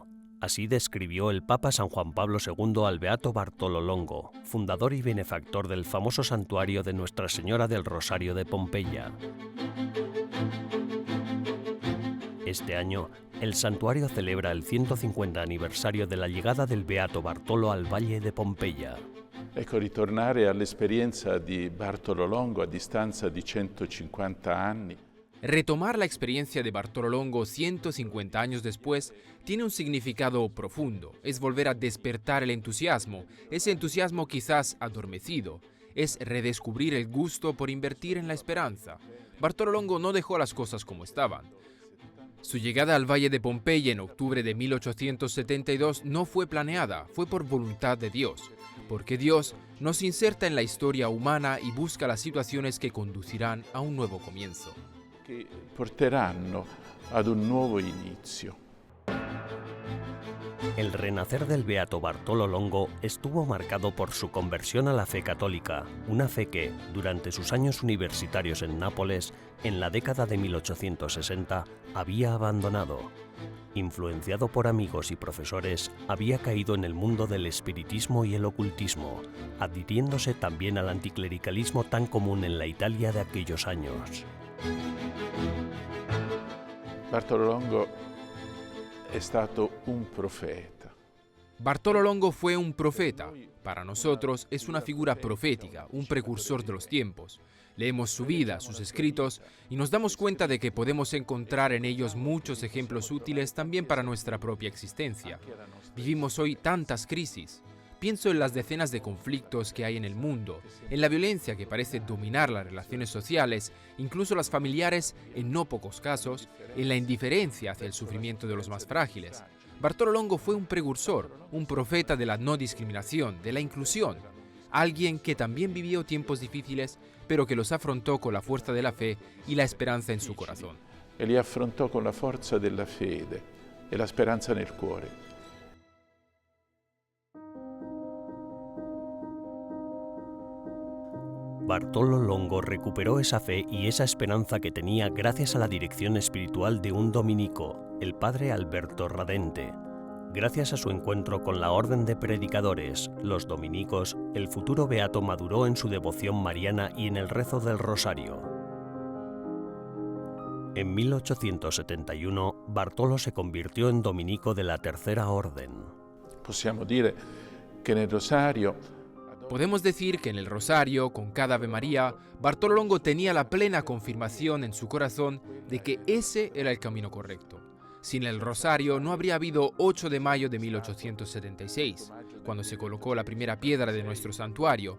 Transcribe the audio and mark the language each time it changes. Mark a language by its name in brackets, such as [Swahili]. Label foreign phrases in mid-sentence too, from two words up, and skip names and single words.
[Spanish] Así describió el Papa San Juan Pablo II al beato Bartolo Longo, fundador y benefactor del famoso santuario de Nuestra Señora del Rosario de Pompeya. Este año, el santuario celebra el 150 aniversario de la llegada del Beato Bartolo al Valle de Pompeya. [Italian] Ecco, ritornare all'esperienza di Bartolo Longo a distanza di 150 anni. [Spanish] Retomar la experiencia de Bartolo Longo 150 años después tiene un significado profundo. Es volver a despertar el entusiasmo, ese entusiasmo quizás adormecido. Es redescubrir el gusto por invertir en la esperanza. Bartolo Longo no dejó las cosas como estaban. Su llegada al Valle de Pompeya en octubre de 1872 no fue planeada, fue por voluntad de Dios, porque Dios nos inserta en la historia humana y busca las situaciones que conducirán a un nuevo comienzo. [Italian] Che porteranno ad un nuovo inizio. [Spanish] El renacer del Beato Bartolo Longo estuvo marcado por su conversión a la fe católica, una fe que, durante sus años universitarios en Nápoles, en la década de 1860, había abandonado. Influenciado por amigos y profesores, había caído en el mundo del espiritismo y el ocultismo, adhiriéndose también al anticlericalismo tan común en la Italia de aquellos años. [Italian] Bartolo Longo è stato un profeta. [Spanish] Bartolo Longo fue un profeta. Para nosotros es una figura profética, un precursor de los tiempos. Leemos su vida, sus escritos, y nos damos cuenta de que podemos encontrar en ellos muchos ejemplos útiles también para nuestra propia existencia. Vivimos hoy tantas crisis. Pienso en las decenas de conflictos que hay en el mundo, en la violencia que parece dominar las relaciones sociales, incluso las familiares en no pocos casos, en la indiferencia hacia el sufrimiento de los más frágiles. Bartolo Longo fue un precursor, un profeta de la no discriminación, de la inclusión, alguien que también vivió tiempos difíciles, pero que los afrontó con la fuerza de la fe y la esperanza en su corazón. [Italian] E li affrontò con la forza della fede e la speranza nel cuore. [Spanish] Bartolo Longo recuperó esa fe y esa esperanza que tenía gracias a la dirección espiritual de un dominico, el padre Alberto Radente. Gracias a su encuentro con la orden de predicadores, los dominicos, el futuro beato maduró en su devoción mariana y en el rezo del rosario. En 1871, Bartolo se convirtió en dominico de la Tercera Orden. [Italian] Possiamo dire che nel rosario [Spanish] Podemos decir que en el rosario, con cada Ave María, Bartolo Longo tenía la plena confirmación en su corazón de que ese era el camino correcto. Sin el rosario no habría habido 8 de mayo de 1876, cuando se colocó la primera piedra de nuestro santuario.